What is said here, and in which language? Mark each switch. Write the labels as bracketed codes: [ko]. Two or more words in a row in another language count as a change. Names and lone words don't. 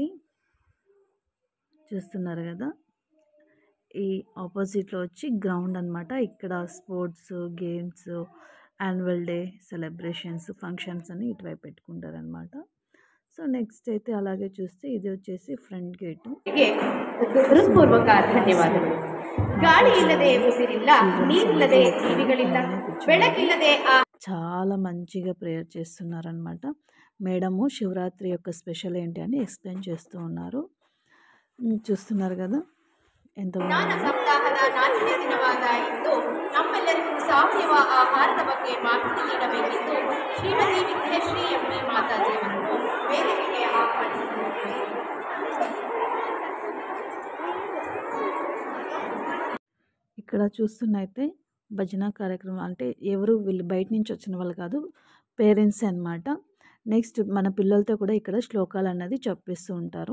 [te] చూస్తున్నారు కదా, ఈ ఆపోజిట్లో వచ్చి గ్రౌండ్ అనమాట. ఇక్కడ [en] sports, games, annual day celebrations, functions [te] అని ఇటువైపు పెట్టుకుంటారనమాట. [en] so next [te] అయితే అలాగే చూస్తే ఇది వచ్చేసి [en] front gate. [kn] ಹೃತ್ಪೂರ್ವಕ ಧನ್ಯವಾದಗಳು. ಗಾಳಿ ಇಲ್ಲದೆ ಉಸಿರಿಲ್ಲ, ನೀರಿಲ್ಲದೆ ಜೀವಿಗಳಿಲ್ಲ, ಬೆಳಕಿಲ್ಲದೆ [te] చాలా మంచిగా ప్రేయర్ చేస్తున్నారనమాట. మేడము శివరాత్రి యొక్క స్పెషల్ ఏంటి అని ఎక్స్ప్లెయిన్ చేస్తూ ఉన్నారు. చూస్తున్నారు కదా ఎంత [kn] ಜ್ಞಾನ ಸಪ್ತಾಹದ 4ನೇ ದಿನವಾದ ಇಂದು ನಮ್ಮೆಲ್ಲರಿಗೂ ಸಾವಯವ ಆಹಾರದ ಬಗ್ಗೆ ಮಾಹಿತಿ ನೀಡಬೇಕೆಂದು ಶ್ರೀಮತಿ ವಿದ್ಯಾಶ್ರೀ ಎಂಬಿ ಮಾತಾಜಿಯವರನ್ನು ವೇದಿಕೆಗೆ ಆಹ್ವಾನಿಸಿದ್ದಾರೆ. [te] ఇక్కడ చూస్తున్నైతే భజన కార్యక్రమం అంటే ఎవరు వీళ్ళు బయట నుంచి వచ్చిన వాళ్ళు కాదు, పేరెంట్స్ అన్నమాట. నెక్స్ట్ మన పిల్లలతో కూడా ఇక్కడ శ్లోకాలు అన్నది చెప్పిస్తూ ఉంటారు.